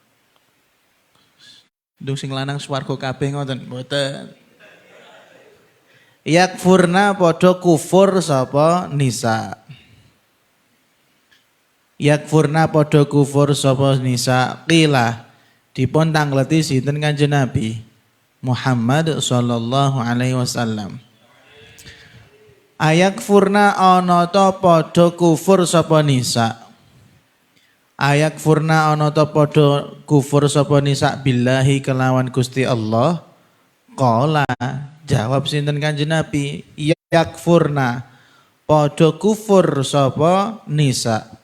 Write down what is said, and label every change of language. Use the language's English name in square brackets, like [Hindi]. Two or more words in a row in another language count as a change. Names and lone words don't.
[Javanese] Ndung sing lanang swarga kabeh ngoten mboten. Yakfurna padha kufur sapa nisa. Yakfurna padha kufur sapa nisa. Qila dipun tangleti sinten Kanjeng Nabi Muhammad [Arabic] صلى الله عليه وسلم. [Javanese] Ayakfurna ana ta padha kufur sapa nisa. Ayakfurna ana ta padha kufur sapa nisa billahi kelawan Gusti Allah. Qala jawab sinten Kanjeng Nabi, yakfurna padha kufur sapa nisa.